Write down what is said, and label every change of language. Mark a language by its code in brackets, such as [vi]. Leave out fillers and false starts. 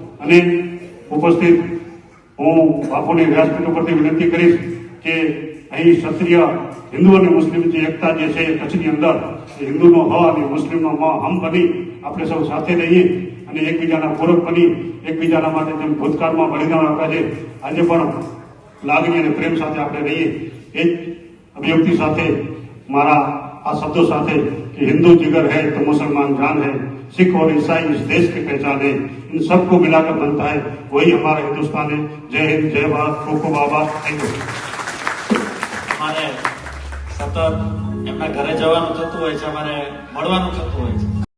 [gu] અને ઉપસ્થિત હું બાપુની વ્યાસપીઠ ઉપરથી વિનંતી કરીશ કે અહીં ક્ષત્રિય હિન્દુ અને મુસ્લિમ જે એકતા જે છે કચ્છની અંદર હિન્દુનો હ અને મુસ્લિમનો મ હમ બની આપણે સૌ સાથે રહીએ અને એકબીજાના પૂરક બની એકબીજાના માટે જેમ ભૂતકાળમાં બલિદાન આપ્યા છે આજે પણ લાગણી અને પ્રેમ સાથે આપણે રહીએ। એ જ અભિવ્યક્તિ સાથે મારા आ शब्दों साथे [hi] कि हिंदू जिगर है तो मुसलमान जान है, सिख और ईसाई इस देश की पहचान है, इन सबको मिलाकर बनता है वही हमारा हिंदुस्तान है। जय हिंद, जय भारत, खूब खूब आभार, थैंक यू। [gu] અમારે સતત એમના ઘરે જવાનું થતું હોય છે, અમારે મળવાનું થતું હોય છે।